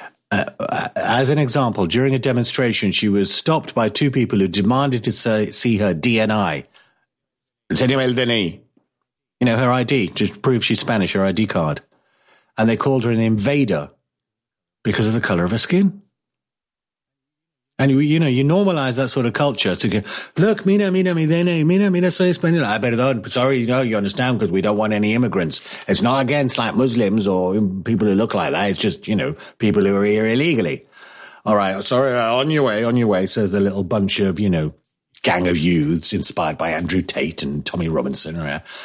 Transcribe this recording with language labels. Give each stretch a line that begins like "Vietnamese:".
English: As an example, during a demonstration, she was stopped by two people who demanded to see her DNI. Señor DNI. You know, her ID, to prove she's Spanish, her ID card. And they called her an invader because of the colour of her skin. And, you know, you normalise that sort of culture. To go, look,
Spanish: mina, soy español.
English: Perdón, sorry, you know, you understand, because we don't want any immigrants. It's not against, like, Muslims or people who look like that. It's just, you know, people who are here illegally. All right, sorry, on your way, says a little bunch of, you know, gang of youths inspired by Andrew Tate and Tommy Robinson. Right?